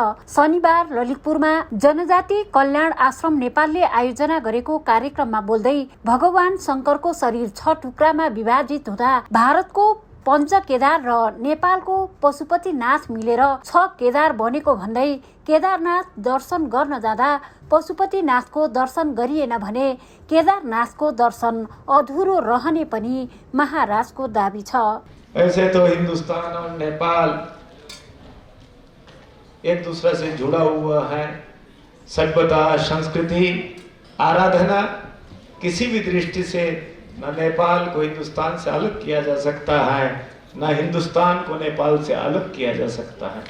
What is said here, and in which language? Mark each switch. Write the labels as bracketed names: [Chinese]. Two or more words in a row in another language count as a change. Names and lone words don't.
[Nepali] शनिबार ललितपुरमा जनजाति कल्याण आश्रम नेपालले आयोजना गरेको कार्यक्रममा बोल्दै भगवान शंकरको शरीर 6 टुक्रामा विभाजित हुँदा भारतको पञ्च केदार र नेपालको पशुपतिनाथ मिलेर 6 केदार बनेको भन्दै केदारनाथ दर्शन गर्न जाँदा पशुपतिनाथको दर्शन गरिएन भने केदारनाथको दर्शन अधुरो रहने पनि महाराजको दाबी छ। [Hindi] ऐसे तो हिंदुस्तान और नेपाल एक दूसरे से जुड़ा हुआ है। सभ्यता, संस्कृति, आराधना किसी भी दृष्टि से न नेपाल को हिंदुस्तान से अलग किया जा सकता है, न हिंदुस्तान को नेपाल से अलग किया जा सकता है।